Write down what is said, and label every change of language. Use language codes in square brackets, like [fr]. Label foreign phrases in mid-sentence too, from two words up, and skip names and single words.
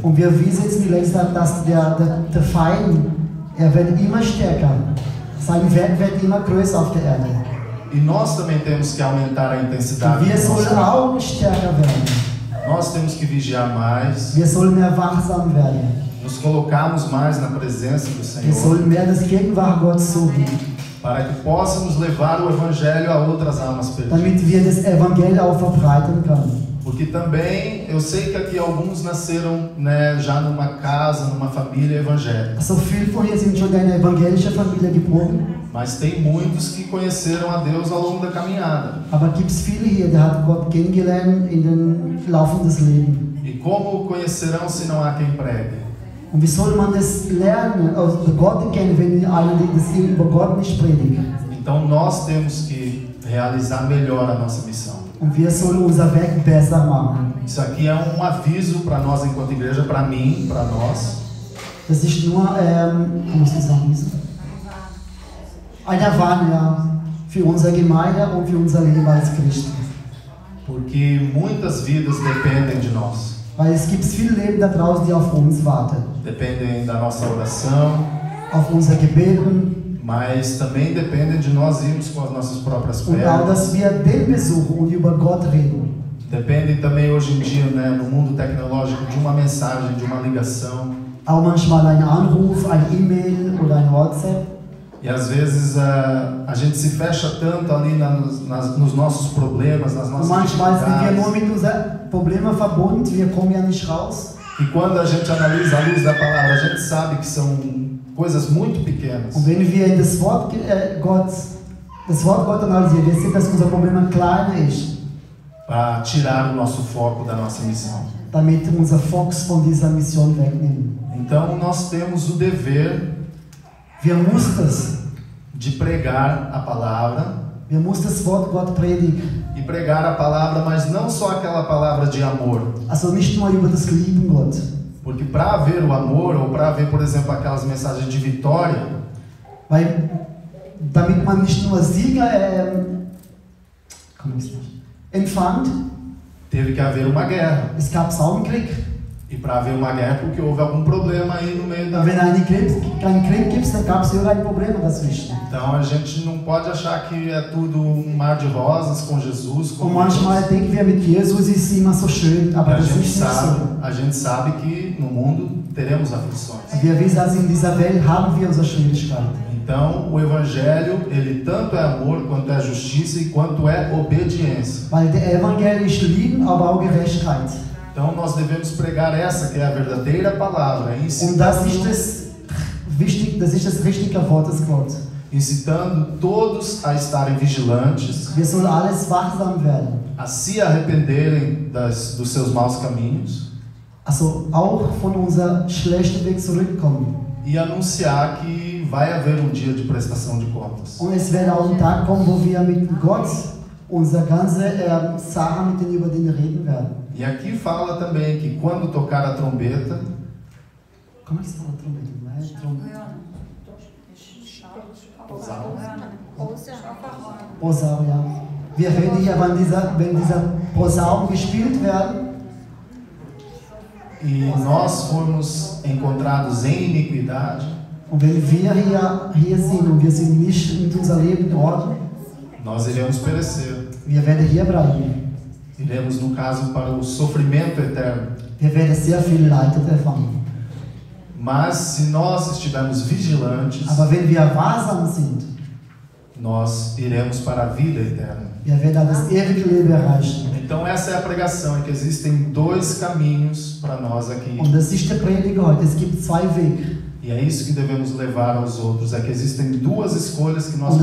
[de] Und wir wissen jetzt in den letzten Tagen, dass der Feind, wird immer stärker. Sein Werk wird immer größer auf der Erde. [pt] E nós também temos que aumentar a intensidade. [de] Wir sollen auch stärker werden. [pt] Nós temos que vigiar mais. [de] Wir sollen mehr wachsam werden. [pt] Nos colocarmos mais na presença do [de] Wir [pt] Senhor. [de] sollen mehr das Gegenwart Gottes suchen. [pt] Para que possamos levar o Evangelho a outras almas perdidas. [de] Damit wir das Evangelium auch verbreiten können. [pt] Porque também, eu sei que aqui alguns nasceram, né, já numa casa, numa família evangélica. [de] Also viele von hier sind schon in einer evangelischen Familie geboren. [pt] Mas tem muitos que conheceram a Deus ao longo da caminhada. [de] Aber gibt es viele hier, die hat Gott kennengelernt in den Laufe des Lebens. [pt] E como conhecerão se não há quem pregue? [de] Und wie soll man das lernen, also Gott kennen, wenn einer das über Gott nicht predigt? [pt] Então nós temos que realizar melhor a nossa missão. [de] Und wir sollen unser Werk besser machen. [pt] Isso aqui é um aviso para nós enquanto igreja, para mim, para nós. [de] Das ist nur, wie muss ich sagen, eine Warnung, ja, für unsere Gemeinde und für unser Leben als Christen. [pt] Porque muitas vidas dependem de nós. [de] Weil es gibt viele Leben da draußen, die auf uns warten. [pt] Dependem da nossa oração. [de] Auf unser Gebeten. [pt] Mas também dependem de nós irmos com as nossas próprias [de] Und auch, [pt] pernas. [de] dass wir den besuchen und über Gott reden. [pt] Dependem também hoje em dia, né, no mundo tecnológico, de uma mensagem, de uma ligação. [de] Auch manchmal ein Anruf, ein E-Mail oder ein WhatsApp. [pt] E às vezes a gente se fecha tanto ali nos nossos problemas, nas [de] Und [pt] nossas [de] manchmal sind wir nur [pt] dificuldades, [de] mit unseren Problemen verbunden, wir kommen ja nicht raus. [pt] e quando a gente analisa a luz da palavra, a gente sabe que são coisas muito pequenas. [de] Und wenn wir das Wort Gott analysieren, wir sehen, dass unser Problem kleiner ist, [pt] Para tirar o nosso foco da nossa missão. [de] damit unser Fokus von dieser Mission wegnehmen. [pt] Então nós temos o dever [de] Wir müssen das. [pt] de pregar a palavra, [de] Wir müssen das Wort Gott predigen. [pt] e pregar a palavra, mas não só aquela palavra de amor. [de] Also nicht nur über das Lieben Gott. [pt] Porque para haver o amor, ou para haver, por exemplo, aquelas mensagens de vitória, [de] Weil, damit man nicht nur Sieger empfängt, [pt] teve que haver uma guerra. [de] es gab auch einen Krieg. [pt] E para haver uma guerra, porque houve algum problema aí no meio [de] Wenn kein Krieg gibt, dann gab es hier ein Problem dazwischen. [pt] Então a gente não pode achar que é tudo um mar de rosas com Jesus. [de] Und manchmal denken wir, mit Jesus ist immer so schön, aber das ist nicht so. [pt] A gente sabe que no mundo teremos aflições. [de] Wir wissen, dass in dieser Welt haben wir unsere Schwierigkeiten. [pt] Então o Evangelho, ele tanto é amor, quanto é justiça e quanto é obediência. [de] Weil der Evangelium ist Lieben, aber auch Gerechtigkeit. [pt] Então nós devemos pregar essa que é a verdadeira palavra, [de] Und das ist das richtige Wort des Gottes. [pt] Incitando todos a estarem vigilantes, [de] Wir sollen alles wachsam werden. [pt] a se arrependerem dos seus maus caminhos, [de] Also auch von unserem schlechten Weg zurückkommen. [pt] e anunciar que vai haver um dia de prestação de contas. [de] Und es wird auch ein Tag kommen, wo wir mit Gott unsere ganze Sachen über den reden werden. [pt] E aqui fala também que quando tocar a trombeta, Como é que se fala trombeta? [de] Posaun, ja. Wir reden hier, wenn dieser Posaun gespielt werden. [pt] e nós formos encontrados em iniquidade, [de] Und wenn wir hier sind und wir sind nicht mit unserem Leben in Ordnung, [pt] nós iremos perecer. [de] wir werden hier bleiben. [pt] Iremos, no caso, para o sofrimento eterno. [de] Wir werden sehr viel Leid erfahren. [pt] Mas se nós estivermos vigilantes, [de] Aber wenn wir wahrsam sind, [pt] nós iremos para a vida eterna. [de] wir werden das ewige Leben erreichen. [pt] Então essa é a pregação, é que existem dois caminhos para nós aqui. [de] Und das ist der Prediger heute. Es gibt zwei Wege. [pt] E é isso que devemos levar aos outros, é que existem duas escolhas que nós